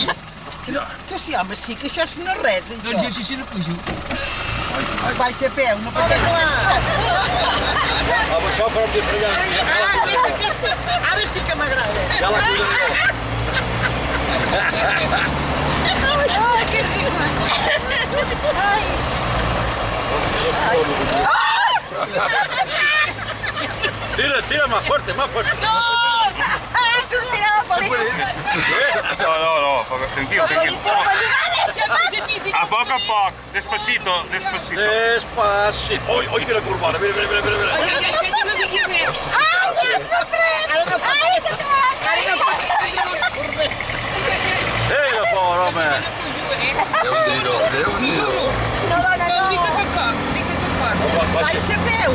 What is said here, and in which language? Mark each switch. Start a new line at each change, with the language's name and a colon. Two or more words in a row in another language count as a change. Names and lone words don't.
Catalan: Que sí, home, sí, que això no és res, això. Doncs així sí no pujo. Baixa a peu, no pateixis. Amb això farem diferència. Ara sí que m'agrada. Ja la cuidaré jo.
Spanish: Que rico. Tira, tira más fuerte, más fuerte.
Catalan: Sortirà la pel·lícula.
Spanish: No, tranquilo, tranquilo.
Catalan: A poc,
Spanish: despacito, despacito. Despacito.
Catalan: Oi, mira curvada, mira. Ai, no diguis res. Ai, ja no pren. Ara no pot. Mira, pobre home. No, dona, no. Fica't a cop. Baixa a peu.